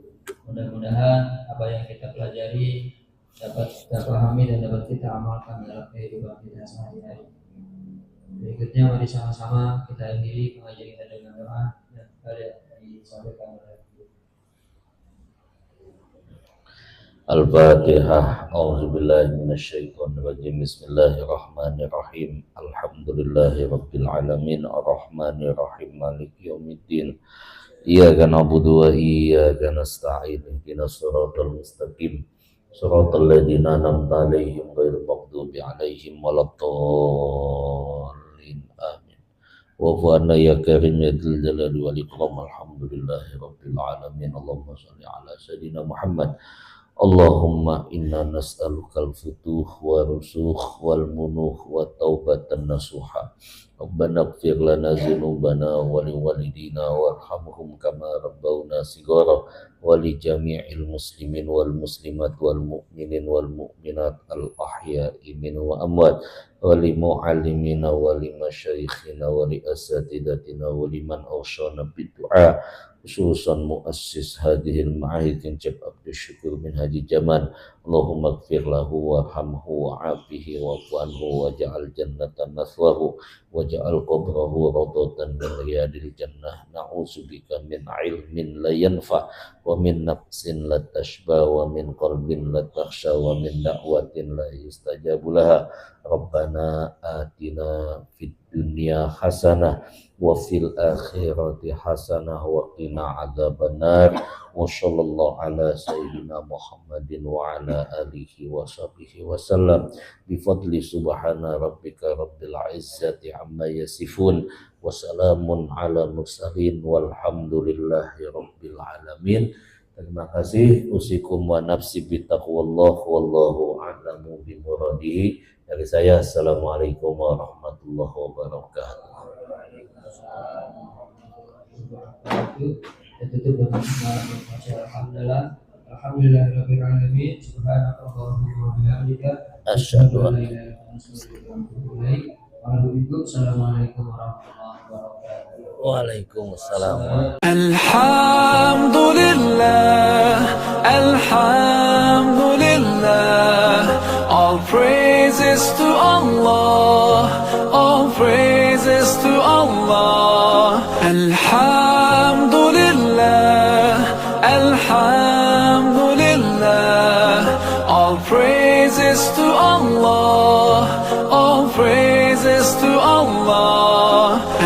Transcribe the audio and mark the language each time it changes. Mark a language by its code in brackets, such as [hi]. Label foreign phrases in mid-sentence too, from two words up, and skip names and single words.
[id] Mudah-mudahan apa yang kita pelajari dapat kita pahami dan dapat kita amalkan dalam kehidupan kita sehari-hari. Berikutnya mari sama-sama kita akhiri pengajian kita dengan doa dan kalian disampaikan oleh Al-Fatihah. [ar] أعوذ بالله من الشيطان الرجيم. بسم الله الرحمن الرحيم. الحمد لله رب العالمين الرحمن الرحيم مالك يوم الدين. إياك نعبد وإياك نستعين. اهدنا الصراط المستقيم. صراط الذين أنعمت عليهم غير المغضوب عليهم ولا الضالين. آمين. واعف عنا يا كريم يا ذا الجلال والإكرام. الحمد لله رب العالمين. اللهم صل على سيدنا محمد. اللهم إنا نسألك الفتوح والرسوخ والمنوح وتوبة نصوحا. ربنا اغفر لنا ذنوبنا ولوالدينا وارحمهم كما ربونا صغارا ولجميع المسلمين والمسلمات والمؤمنين والمؤمنات الأحياء منهم والأموات ولمعلمينا ولمشايخنا ولأساتذتنا ولمن أوصانا بالدعاء خصوصا مؤسس هذه المعاهد Kincep Abdul Syukur bin Haji Jaman. اللهم اغفر له وارحمه وعافه واعف عنه واجعل الجنة مثواه واجعل قبره روضة من رياض الجنة. نعوذ بك من علم لا ينفع ومن نفس لا تشبع ومن قلب لا يخشع ومن دعوة لا يستجاب لها. ربنا آتنا في الدنيا حسنة وفي الآخرة حسنة وقنا عذاب النار. وصلى الله على سيدنا محمد وعلى آله وصحبه وسلم بفضل سبحان ربك رب العزة عما يصفون وسلام على المرسلين والحمد لله رب العالمين. [id] Terima kasih. [ar] أوصيكم ونفسي بتقوى الله والله أعلم بمراده. [id] Dari saya, [ar] السلام عليكم ورحمة الله وبركاته. الحمد لله رب العالمين. سبحانك اللهم وبحمدك أشهد أن لا إله إلا أنت أستغفرك وأتوب إليك. السلام عليكم ورحمة الله وبركاته. وعليكم السلام. الحمد لله، الحمد لله, [en] all praises to Allah, all praises to Allah. [ar] الحمد لله، الحمد لله, [en] all praises to Allah, all praises to Allah.